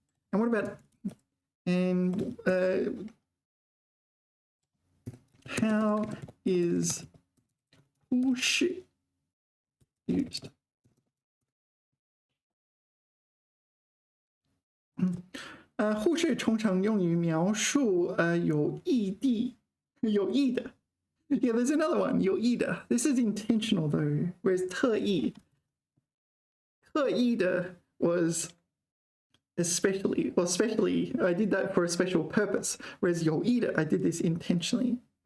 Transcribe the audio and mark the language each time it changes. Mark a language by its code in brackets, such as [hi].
[en] And what about and how is 忽视 used? [zh] 忽视通常用于描述有意的。 [en] Yeah, there's another one. [zh] 有意的. [en] This is intentional though, whereas 特意的 was especially I did that for a special purpose, whereas 有意的 I did this intentionally.